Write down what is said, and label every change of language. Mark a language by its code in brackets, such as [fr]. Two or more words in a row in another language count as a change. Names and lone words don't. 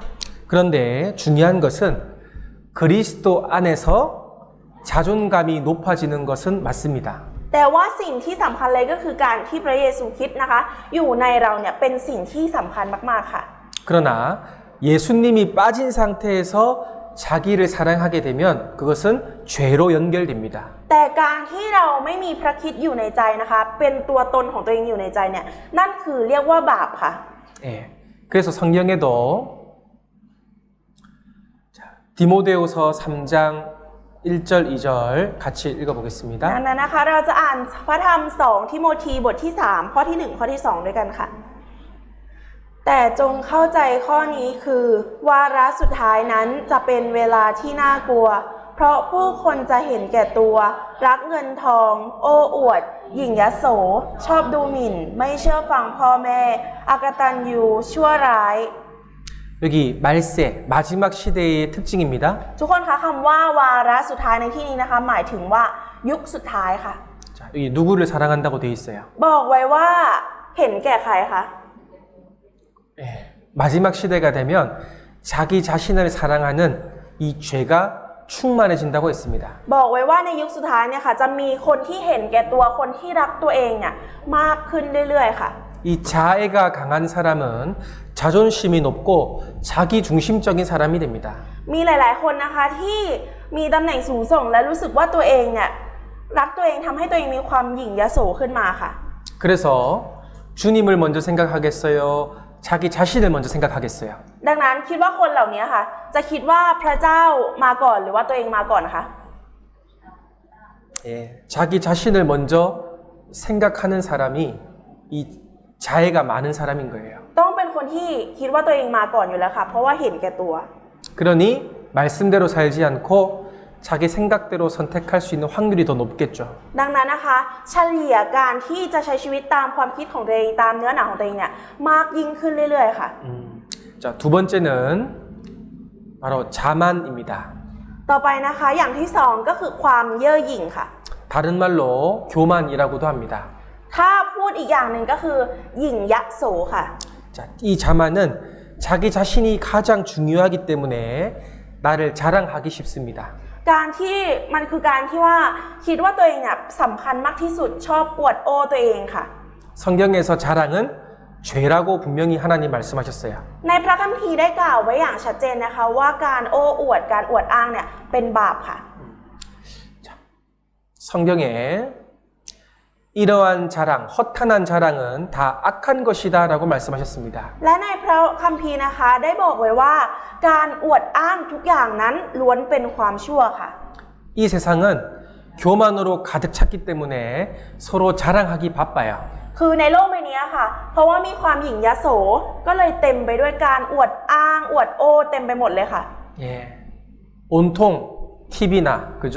[ko] 그런데 중요한 것은 그리스도 안에서 자존감이 높아지는 것은 맞습니다. [th] แต่ว่าสิ่งที่สำคัญเลยก็คือการที่พระเยซูคริสต์นะคะอยู่ในเราเนี่ยเป็นสิ่งที่สำคัญมากๆค่ะ [ko] 그러나 예수님이 빠진 상태에서 자기를 사랑하게 되면 그것은 죄로 연결됩니다. [th] แต่การที่เราไม่มีพระคริสต์อยู่ในใจนะคะเป็นตัวตนของตัวเองอยู่ในใจเนี่ยนั่นคือเรียกว่าบาปค่ะ [ko] 예. 그래서 성경에도 디모데후서 3장 1절 2절 같이 읽어보겠습니다. [th] ดังนั้นนะคะเราจะอ่านพระธรรม2ทิโมธีบทที่3ข้อที่1ข้อที่2ด้วยกันค่ะ แต่จงเข้าใจข้อนี้คือวาระสุดท้ายนั้นจะเป็นเวลาที่น่ากลัว เพราะผู้คนจะเห็นแก่ตัวรักเงินทองโอ้อวดหยิ่งยโสชอบดูหมิ่นไม่เชื่อฟังพ่อแม่อกตัญญูชั่วร้าย [ko] 여기 말세 마지막 시대의 특징입니다. [th] ทุกคนคะคำว่าวาระสุดท้ายในที่นี้นะคะหมายถึงว่ายุคสุดท้ายค่ะ [ko] 자, 여기 누구를 사랑한다고 되어 있어요. [th] บอกไว้ว่าเห็นแก่ใครคะ [ko] 예. 마지막 시대가 되면 자기 자신을 사랑하는 이 죄가 충만해진다고 했습니다. [th] บอกไว้ว่าในยุคสุดท้ายเนี่ยค่ะจะมีคนที่เห็นแก่ตัวคนที่รักตัวเองเนี่ยมากขึ้นเรื่อยๆค่ะ [ko] 이 자애가 강한 사람은 자존심이 높고 자기 중심적인 사람이 됩니다. [th] มีหลายๆคนนะคะที่มีตำแหน่งสูงส่งและรู้สึกว่าตัวเองเนี่ยรักตัวเองทำให้ตัวเองมีความหยิ่งยโสขึ้นมาค่ะ [ko] 그래서 주님을 먼저 생각하겠어요? 자기 자신을 먼저 생각하겠어요? [th] ดังนั้นคิดว่าคนเหล่านี้ค่ะจะคิดว่าพระเจ้ามาก่อนหรือว่าตัวเองมาก่อนนะคะ [ko] 예. 자기 자신을 먼저 생각하는 사람이 이 자애가 많은 사람인 거예요. [th] ต้องเป็นคนที่คิดว่าตัวเองมาก่อนอยู่แล้วค่ะเพราะว่าเห็นแก่ตัว [ko] 그러니 말씀대로 살지 않고 자기 생각대로 선택할 수 있는 확률이 더 높겠죠. [th] ดังนั้นนะคะเฉลี่ยการที่จะใช้ชีวิตตามความคิดของตัวเองตามเนื้อหนังของตัวเองเนี่ยมากยิ่งขึ้นเรื่อยๆค่ะ [ko] 자, 두 번째는 바로 자만입니다. [th] ต่อไปนะคะอย่างที่สองก็คือความเย่อหยิ่งค่ะ [ko] 다른 말로 교만이라고도 합니다. [th] ถ้าพูดอีกอย่างหนึ่งก็คือหยิ่งยโสค่ะ [ko] 자, 이 자만은 자기 자신이 가장 중요하기 때문에 나를 자랑하기 쉽습니다. [th] การที่มันคือการที่ว่าคิดว่าตัวเองเนี่ยสำคัญมากที่สุดชอบอวดโอ้ตัวเองค่ะ [ko] 성경에서 자랑은 죄라고 분명히 하나님 말씀하셨어요. [th] ในพระคัมภีร์ได้กล่าวไว้อย่างชัดเจนนะคะว่าการโอ้อวดการอวดอ้างเนี่ยเป็นบาปค่ะ [ko] 성경에 이러한 자랑, 허탄한 자랑은 다 악한 것이다라고 말씀하셨습니다. [th] และในพระคัมภีร์นะคะได้บอกไว้ว่าการอวดอ้างทุกอย่างนั้นล้วนเป็นความชั่วค่ะ [ko] 이 세상은 교만으로 가득 찼기 때문에 서로 자랑하기 바빠요. [th] คือในโลกใบนี้ค่ะเพราะว่ามีความหยิ่งยโสก็เลยเต็มไปด้วยการอวดอ้างอวดโอ้เต็มไปหมดเลยค่ะ [ko] 예. 온통 TV나 그죠?